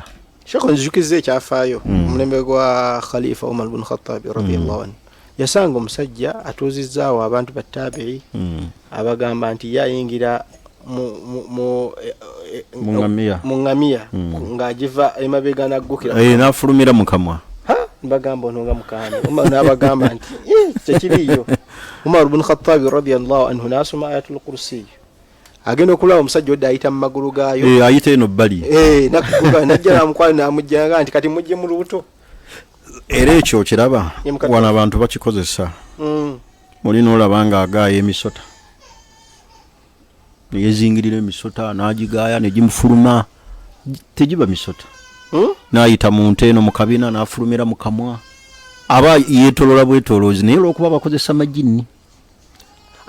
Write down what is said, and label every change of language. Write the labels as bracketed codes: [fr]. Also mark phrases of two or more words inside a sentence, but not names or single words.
[lg] Sheko nzijukizza ekyafaayo omulembe gwa Khalifa Umar ibn Khattab [ar] رضي الله عنه [lg] yasanga omusajja atuuzizzaawo abantu battabi'i abagamba nti yayingira mu ngamiya ng'agiva emabega n'aggukira n'afulumira mu kamwa bagamba ono nga mukambi n'abagamba nti tekiriyo. Umar ibn Khattab [ar] رضي الله عنه [lg] n'asoma [ar] آية الكرسي [lg] agenda okulaba omusajja odda ayita mu magulu gaayo ayita eno bbali najja namukwala n'amujjanga nti kati mujje mu lubuto. Era ekyo kiraba wano abantu bakikozesa olina olaba nga agaaya emisota yezingirira emisota n'agigaaya negimufuluma tegiba misota n'ayita mu nte eno mu kabina n'afulumira mu kamwa aba yeetolola bwetoloozi naye olw'okuba bakozesa majini